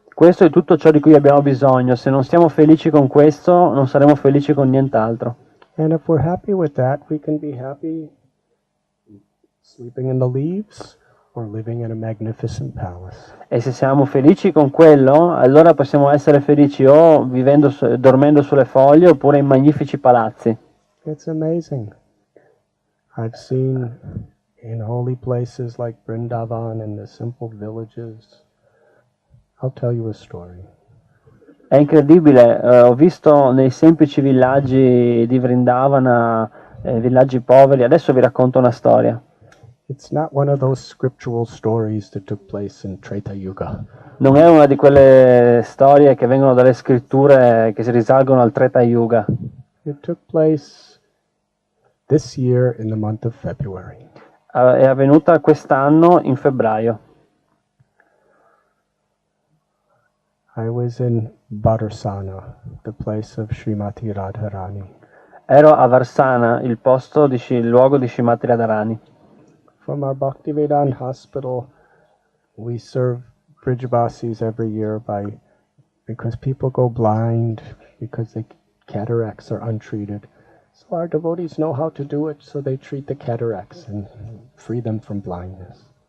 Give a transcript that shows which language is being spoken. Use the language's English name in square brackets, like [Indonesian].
[Italian] Questo è tutto ciò di cui abbiamo bisogno. Se non siamo felici con questo, non saremo felici con nient'altro. [English] And if we're happy with that, we can be happy sleeping in the leaves or living in a magnificent palace. [Italian] E se siamo felici con quello, allora possiamo essere felici o dormendo sulle foglie oppure in magnifici palazzi. [English] It's amazing. I've seen in holy places like Vrindavana and the simple villages. I'll tell you a story. [Italian] È incredibile, ho visto nei semplici villaggi di Vrindavana, villaggi poveri, adesso vi racconto una storia. [English] It's not one of those scriptural stories that took place in Treta Yuga. [Italian] Non è una di quelle storie che vengono dalle scritture che si risalgono al Treta Yuga. [English] It took place this year in the month of February. [Italian] È avvenuta quest'anno in febbraio. [English] I was in Barsana, the place of Srimati Radharani. [Italian] Ero a Varsana, il luogo di Srimati Radharani. [English] From our Bhaktivedanta hospital, we serve Brijavasis every year because people go blind, because the cataracts are untreated. So our devotees know how to do it, so they treat the cataracts and free them from blindness.